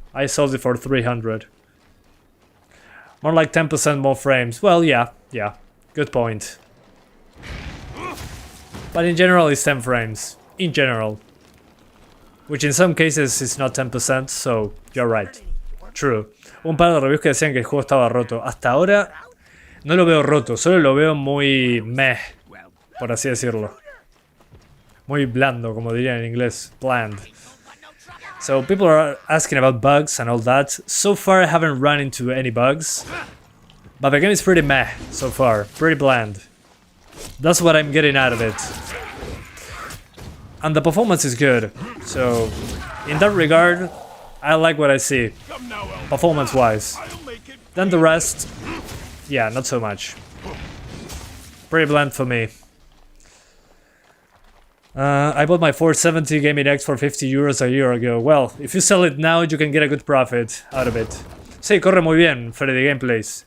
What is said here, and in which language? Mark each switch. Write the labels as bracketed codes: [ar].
[en] I sold it for $300. More like 10% more frames. Well, yeah, good point. But in general, it's 10 frames. In general. Which in some cases is not 10%, so you're right. True. [es] Un par de reviews que decían que el juego estaba roto. Hasta ahora no lo veo roto, solo lo veo muy meh, por así decirlo. Muy blando, como dirían en inglés. [en] Bland. So people are asking about bugs and all that. So far I haven't run into any bugs. But the game is pretty meh so far. Pretty bland. That's what I'm getting out of it. And the performance is good. So in that regard, I like what I see. Performance wise. Then the rest, yeah, not so much. Pretty bland for me. I bought my 470 Gaming X for 50 euros a year ago. Well, if you sell it now, you can get a good profit out of it. [es] Sí, corre muy bien, Freddy Gameplays.